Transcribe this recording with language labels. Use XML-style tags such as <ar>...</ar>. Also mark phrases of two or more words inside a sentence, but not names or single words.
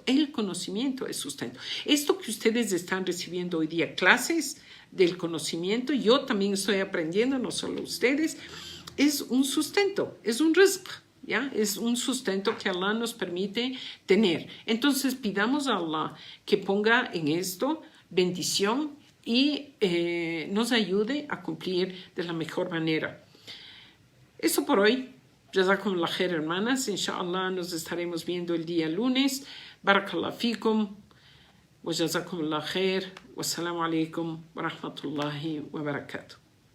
<es>El conocimiento es sustento. Esto que ustedes están recibiendo hoy día, clases del conocimiento, yo también estoy aprendiendo, no solo ustedes, es un sustento, es un rizq, ¿ya? Es un sustento que Allah nos permite tener. Entonces pidamos a Allah que ponga en esto bendición y nos ayude a cumplir de la mejor manera. Eso por hoy.</es> <ar>جزاكم الله خير, hermanas.</ar> <es>Inshallah nos estaremos viendo el día lunes.</es> <ar>بارك الله فيكم. وجزاكم الله خير والسلام عليكم ورحمة الله وبركاته.</ar>